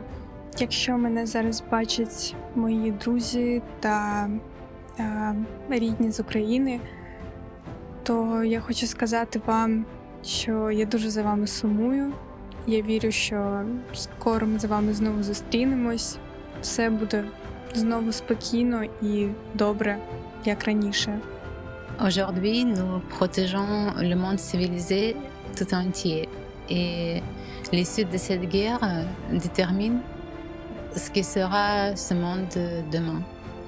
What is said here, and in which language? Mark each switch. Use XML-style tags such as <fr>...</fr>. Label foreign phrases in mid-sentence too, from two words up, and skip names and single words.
<uk>Якщо мене зараз бачать мої друзі та рідні з України, то я хочу сказати вам, що я дуже за вами сумую. Я вірю, що скоро ми з вами знову зустрінемось. Все буде знову спокійно і добре, як раніше.</uk> <fr>Aujourd'hui, nous protégeons le monde civilisé tout entier. Et l'issue de cette guerre détermine ce qui sera ce monde demain.</fr>